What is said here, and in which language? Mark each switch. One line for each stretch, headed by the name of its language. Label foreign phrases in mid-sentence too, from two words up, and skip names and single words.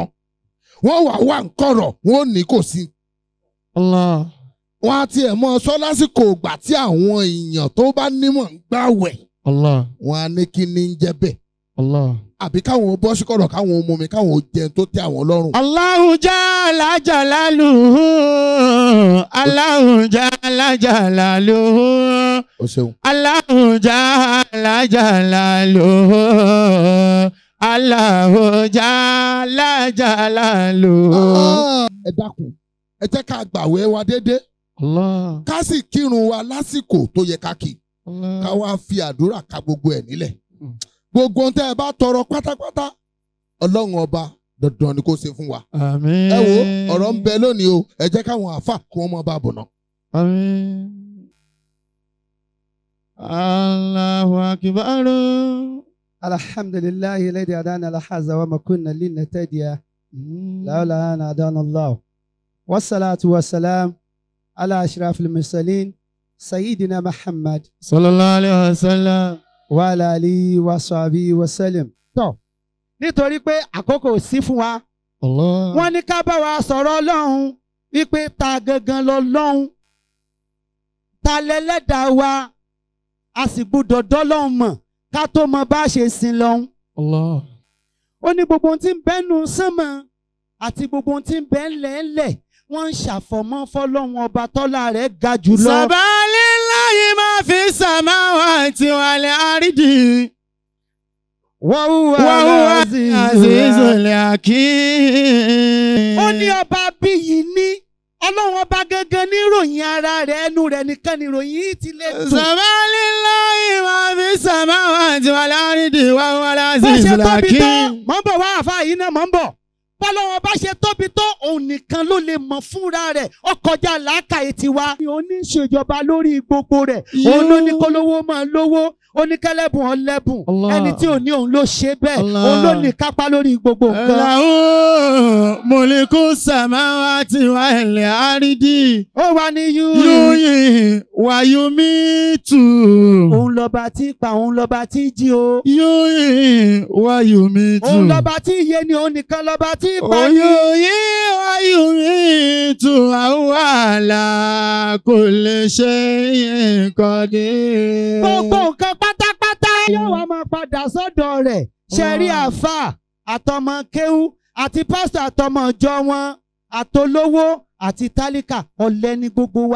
Yoruba: Wọ́n wà nkọ̀rọ̀ wọ́n ní kò sí. Wọ́n á tiẹ̀ mọ sọ lásìkò ìgbà tí àwọn èèyàn tó bá nímọ̀ ń gbàwẹ̀. Wọ́n á ní kí ní ń jẹ́ bẹ́ẹ̀. Àbí káwọn bọ́ sí kọ̀rọ̀ káwọn mú mi káwọn jẹun tó tẹ́ àwọn lọ́rùn.
Arabic: الله جل جلاله الله جل جلاله.
Yoruba: O ṣeun.
Arabic: الله جل جلاله. الله جل جلاله.
Yoruba: Ẹ dákun, ẹ jẹ́ ká gbàwẹ̀ wa déédéé. Ká sì kírun wa lásìkò tó yẹ ká kí. Ká wá fi àdúrà ka gbogbo ẹ̀ nílẹ̀. Gbogbo ohun tẹ́ ẹ bá tọrọ pátápátá Ọlọ́run ọba dandan ni kó ṣe fún wa. Àmín. Ẹ wo ọ̀rọ̀ ń bẹ lónìí o ẹ jẹ́ káwọn àáfà kí wọ́n mọ bá bọ̀ náà. Àmín.
Arabic: الله أكبر. الحمد لله الذي هدانا لهذا وما كنا لنهتدي لولا أن هدانا الله. والصلاة والسلام على أشرف المرسلين سيدنا محمد صلى الله عليه وسلم. وعلى آله وصحبه وسلم.
Yoruba: Tọ́ nítorí pé àkókò sí fún wa. Wọ́n ní ká bá wa sọ̀rọ̀ Ọlọ́run wípé ta gangan lọ́lọ́run. Ta lẹ́lẹ́dàá wa a sì gbọ́dọ̀ dọ́lọ́run mọ̀ ká tó mọ bá ṣe sin lọ́hun. Ó ní gbogbo ohun tí ń bẹ́nu sánmọ̀ àti gbogbo ohun tí ń bẹ́ ńlẹ̀ wọ́n ń ṣàfọ̀mọ́ fọ́lọ́run ọba tọ́lá rẹ̀ ga jùlọ.
Arabic: سبح لله ما في السماوات والأرض. وهو العزيز الحكيم.
Yoruba: Ó ní ọba bí yìí ní Ọlọ́run ọba gangan ní ìròyìn ara rẹ̀ ẹnu rẹ̀ nìkan ní ìròyìn yìí ti lè dùn.
Arabic: سبح لله ما في السماوات والأرض وهو العزيز الحكيم.
Yoruba: Mọ̀ ń bọ̀ wá àfáà yìí náà mọ̀ ń bọ̀. Bọ́lọ́wọ́n bá ṣe tóbi tó òun nìkan ló lè mọ̀ fúnra rẹ̀ ó kọjá làákàyè tiwa. Òun ní ṣèjọba lórí gbogbo rẹ̀ òun ló ní kólówó máa lówó ó ní kẹ́lẹ́bùn ọlẹ́bùn ẹni tí ò ní òun ló ṣe bẹ́ẹ̀ òun ló ní kápá lórí gbogbo nǹkan.
Arabic: له ملك السماوات والأرض.
Yoruba: ó wà ní
Arabic: يحيي ويميت.
Yoruba: òun lọ́ba tí pa òun lọ́ba tí jí o.
Arabic: يحيي ويميت.
Yoruba: òun lọ́ba tí yé ni òun nìkan lọ́ba tí pa ní.
Arabic: يحيي ويميت وهو على كل شيء قدير.
Yoruba: gbogbo nǹkan pátápátá yóò wá máa padà sọ́dọ̀ rẹ̀ ṣẹ̀rí àfà àtọmọ kéwú àti pásítọ̀ àtọmọ ọjọ́ wọn àtolówó àti tálíkà ọ̀lẹ ní gbogbo wa.